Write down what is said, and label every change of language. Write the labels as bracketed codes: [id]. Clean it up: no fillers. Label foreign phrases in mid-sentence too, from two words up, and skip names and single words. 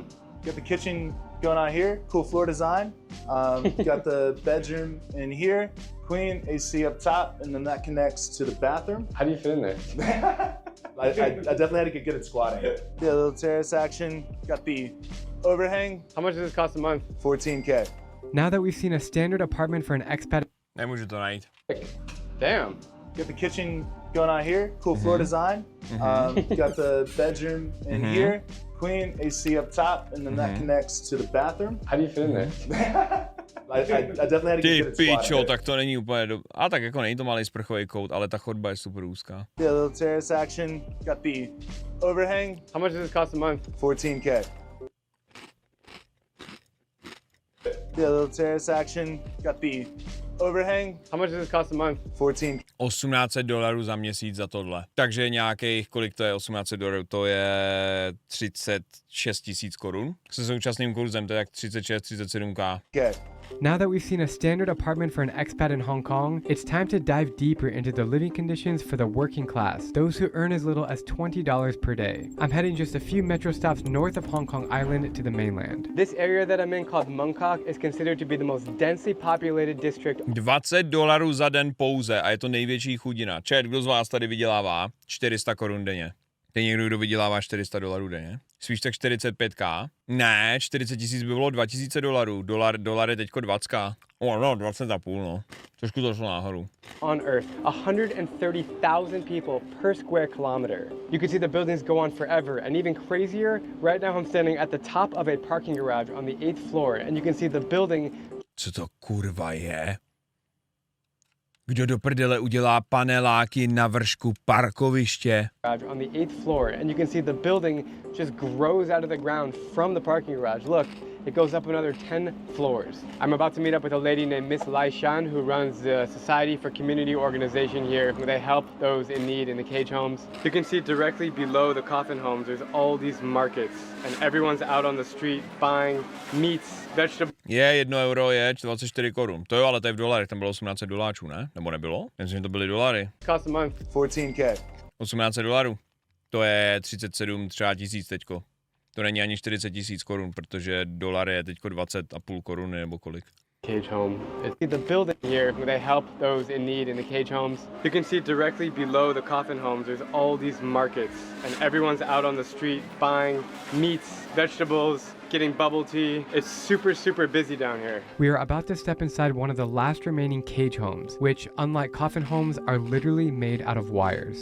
[en] Got the kitchen going on here, cool floor design. Got the bedroom in here, queen, AC up top, and then that connects to the bathroom. How do you fit in there? I definitely had to get good at squatting. Yeah, a little terrace action. Got the overhang. How much does this cost a month? $14K. Now that we've seen a standard apartment for an expat... [cs] Nemůžu to najít. [en] Damn. Got the kitchen going on here, cool floor design. Got the bedroom in here, queen, AC up top, and then that connects to the bathroom. How do you fit in there? I definitely had to get good at [cs] Pičo, [en] squatting. [cs] tak to není úplně a tak jako není to malý sprchový kout, ale ta chodba je super úzká. [en] Yeah, a little terrace action. Got the overhang. How much does this cost a month? $14K. Yeah, a little terrace action. Got the overhang. How much does this cost a month? $14K. [cs] $1800 za měsíc za tohle. Takže nějakých, kolik to je $1800? To je 36 000 korun. Se současným kurzem to je jak 36-37K. [en] Now that we've seen a standard apartment for an expat in Hong Kong, it's time to dive deeper into the living conditions for the working class, those who earn as little as $20 per day. I'm heading just a few metro stops north of Hong Kong Island to the mainland. This area that I'm in called Mongkok is considered to be the most densely populated district. [cs] $20 za den pouze a je to největší chudina. Čet, kdo z vás tady vydělává 400 korun denně? Je někdo, kdo vydělává $400 denně? Spíš tak 45k? Ne, 40 000 by bylo $2000. Dolar je teďko 20k. No, 20,5 no. Trošku to šlo nahoru. [en] On Earth, 130,000 people per square kilometer. You can see the buildings go on forever, and even crazier, right now I'm standing at the top of a parking garage on the 8th floor, and you can see the building. [cs] Co to kurva je? Kdo do prdele udělá paneláky na vršku parkoviště? [en] On the 8th floor, and you can see the building just grows out of the ground from the parking garage. Look, it goes up another 10 floors. I'm about to meet up with a lady named Miss Lai Shan, who runs the Society for Community Organization here. They help those in need in the cage homes. You can see directly below the coffin homes, there's all these markets, and everyone's out on the street buying meats, vegetables. [cs] Je, €1 je 24 korun. To jo, ale to je v dolarech, tam bylo $18, ne? Nebo nebylo? Myslím, že to byly dolary. [en] Cost a month. 14K. [cs] $18. To je 37 třeba tisíc teďko. To není ani 40 000 korun, protože dolar je teďko 20,5 koruny nebo kolik. [en] Cage home. It's the building here where they help those in need in the cage homes. You can see directly below the coffin homes, there's all these markets, and everyone's out on the street buying meats, vegetables, getting bubble tea. It's super, super busy down here. We are about to step inside one of the last remaining cage homes, which, unlike coffin homes, are literally made out of wires.